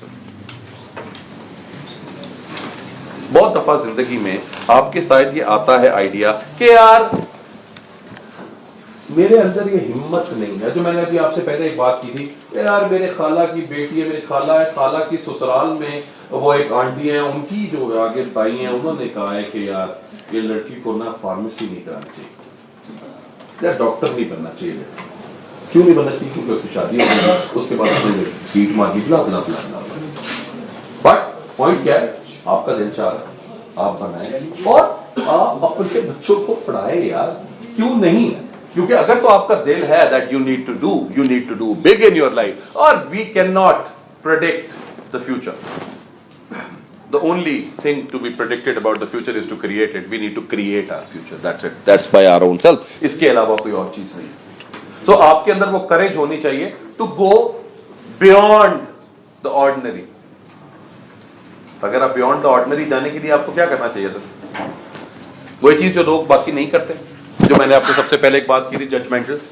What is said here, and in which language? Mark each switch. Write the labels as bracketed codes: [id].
[ur] سر بہت دفعہ زندگی میں آپ کے ساتھ یہ آتا ہے آئیڈیا کہ یار میرے اندر یہ ہمت نہیں ہے. جو میں نے ابھی آپ سے پہلے ایک بات کی تھی، یار میرے خالہ کی بیٹی ہے، میری خالہ ہے، خالہ کی سسرال میں وہ ایک آنٹی ہیں، ان کی جو آگے تائی ہیں انہوں نے کہا ہے کہ یار یہ لڑکی کو نا فارمیسی نہیں کرانی چاہیے یا ڈاکٹر نہیں بننا چاہیے. کیوں نہیں بننا چاہیے؟ کیونکہ اس کی شادی ہو گئی، اس کے بعد سیٹ مانگی بلا بلا بلا. بٹ پوائنٹ کیا ہے، آپ کا دل چاہ رہا ہے آپ بنائیں اور آپ اپنے بچوں کو پڑھائیں. یار کیوں نہیں؟ کیونکہ اگر تو آپ کا دل ہے [en] that you need to do big in your life, or we cannot predict the future. The only thing to be predicted about the future is to create it. We need to create our future. That's it. That's by our own self. [ur] اس کے علاوہ کوئی اور چیز نہیں. تو آپ کے اندر وہ courage ہونی چاہیے [en] to go beyond the ordinary. [ur] اگر آپ بیونڈ دا آرڈنری جانے کے لیے آپ کو کیا کرنا چاہیے سر؟ وہی چیز جو لوگ باقی نہیں کرتے، جو میں نے آپ کو سب سے پہلے ایک بات کی تھی، ججمنٹل.